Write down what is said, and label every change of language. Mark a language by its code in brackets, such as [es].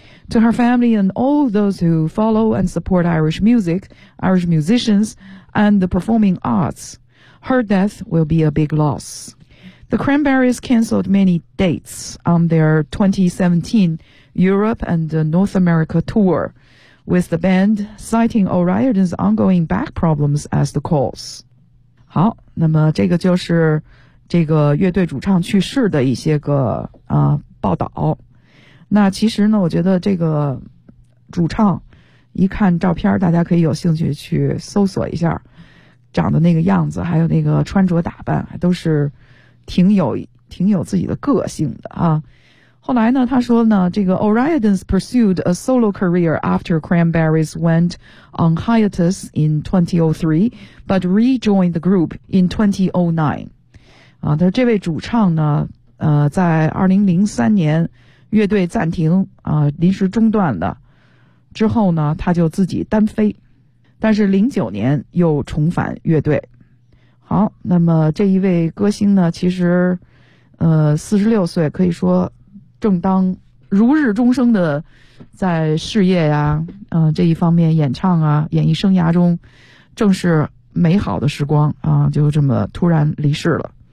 [en] To her family and all those who follow and support Irish music, Irish musicians, and the performing arts, her death will be a big loss. The Cranberries canceled many dates on their 2017 Europe and North America tour, with the band citing O'Riordan's ongoing back problems as the cause. [zh] 好，那么这个就是这个乐队主唱去世的一些个报道。那其实呢，我觉得这个主唱一看照片，大家可以有兴趣去搜索一下，长的那个样子，还有那个穿着打扮，都是挺有自己的个性的啊。后来呢，他说呢，这个 [en] O'Riordan pursued a solo career after Cranberries went on hiatus in 2003, but rejoined the group in 2009. [zh] 啊，他这位主唱呢，在2003年乐队暂停临时中断的之后呢，他就自己单飞，但是09年又重返乐队。好，那么这一位歌星呢，其实46岁，可以说正当如日中生的在事业呀、这一方面演唱啊演艺生涯中正是美好的时光啊，就这么突然离世了。